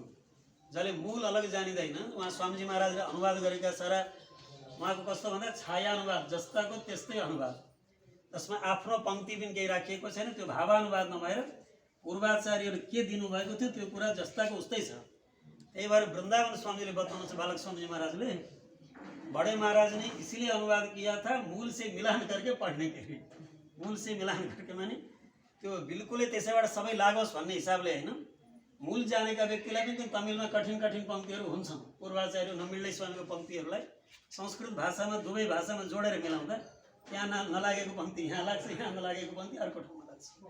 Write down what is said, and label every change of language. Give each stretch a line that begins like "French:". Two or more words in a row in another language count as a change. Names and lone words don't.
Nepali: जसले मूल अलग जानिँदैन, उहाँ स्वामीजी महाराजले अनुवाद गरेका सारा उहाँको कस्तो भन्दा छाया अनुवाद, जस्ताको त्यस्तै अनुवाद, त्यसमा आफ्नो पङ्क्ति पनि केही राखिएको छैन। त्यो भावानुवाद नभएर पूर्वाचार्यले के दिनुभएको थियो त्यो कुरा जस्ताको उस्तै छ। त्यही भएर वृन्दावन स्वामीले बताउनुहुन्छ, बालक स्वामीजी महाराजले,
Hindi: बड़े महाराज ने इसीलिए अनुवाद किया था मूल से मिलान करके पढ़ने के लिए। मूल से मिलान करके
Nepali: माने त्यो बिल्कुलै त्यसैबाट सबै लागोस् भन्ने हिसाबले हैन, मूल जानेका व्यक्तिलाई पनि तमिलमा कठिन कठिन पङ्क्तिहरू हुन्छन्। पूर्वाचार्य नमिल्दै स्वामीको पङ्क्तिहरूलाई संस्कृत भाषामा दुवै भाषामा जोडेर मिलाउँदा त्यहाँ नलागेको पङ्क्ति यहाँ लाग्छ, यहाँ नलागेको पङ्क्ति अर्को ठाउँमा लाग्छ।